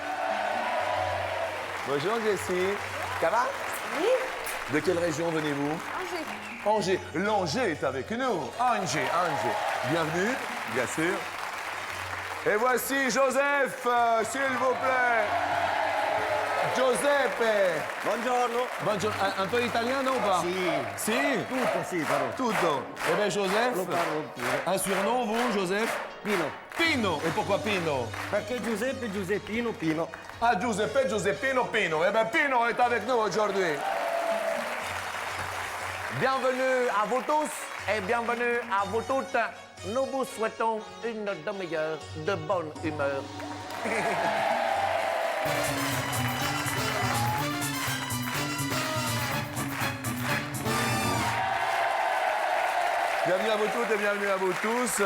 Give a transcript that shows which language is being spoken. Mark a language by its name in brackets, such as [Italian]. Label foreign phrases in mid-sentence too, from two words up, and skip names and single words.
[French] Bonjour Jessie. Ça va? Oui. De quelle région venez-vous? Angers. Angers. L'Angers est avec nous. Angers. Bienvenue, bien sûr. Et voici Joseph, s'il vous plaît. [Italian] Giuseppe. Buongiorno. [French] Bonjour. Un peu italien, non ou pas? [Italian] Si. [French] Si? [Italian] Tutto sì, però. [French] Tutto. Eh bien, Joseph. [Italian] Lo parlo pure. [French] Un surnom, vous, Joseph? Pino. Pino. Et pourquoi Pino? [Italian] Perché Giuseppe, Giuseppino, Pino. [French] Ah, Giuseppe, Giuseppino, Pino. Eh bien, Pino est avec nous aujourd'hui. Bienvenue à vous tous et bienvenue à vous toutes. Nous vous souhaitons une demi-heure de bonne humeur. Bienvenue à vous toutes et bienvenue à vous tous.